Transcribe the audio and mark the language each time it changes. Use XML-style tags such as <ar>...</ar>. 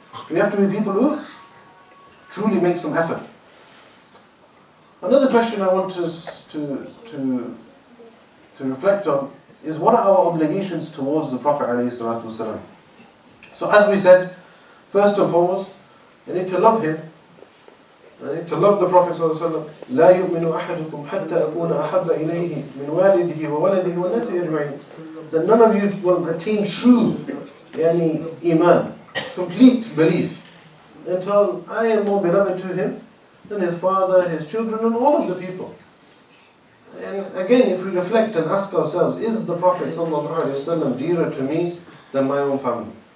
<en>We have to be people who truly make some effort. Another question I want us to reflect on is, what are our obligations towards the Prophet ﷺ? So as we said, first and foremost, I need to love him. I need to love the Prophet ﷺ.</en> <ar>لا يؤمن أحدكم حتى أكون أحب إليه من والده وولده والناس أجمعين.</ar> <en>That none of you will attain true iman, complete belief, until I am more beloved to him than his father, his children, and all of the people. And again, if we reflect and ask ourselves, is the Prophet ﷺ dearer to me than my own family?</en>